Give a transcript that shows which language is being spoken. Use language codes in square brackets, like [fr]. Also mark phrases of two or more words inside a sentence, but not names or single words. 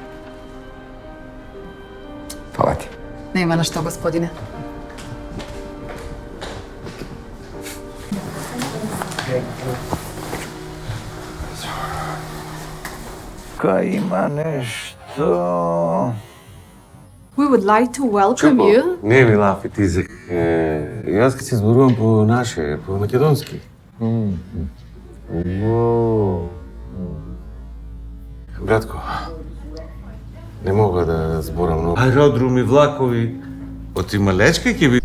[mk] Фала ти. Нема на што, господине. Кај има нешто... [en] We would like to welcome you. [mk] Не ми лафи ти за... Јас ке си зборувам по наше, по македонски. Братко, не мога да зборам много. Аеродроми, влакови, од Малечка ќе би...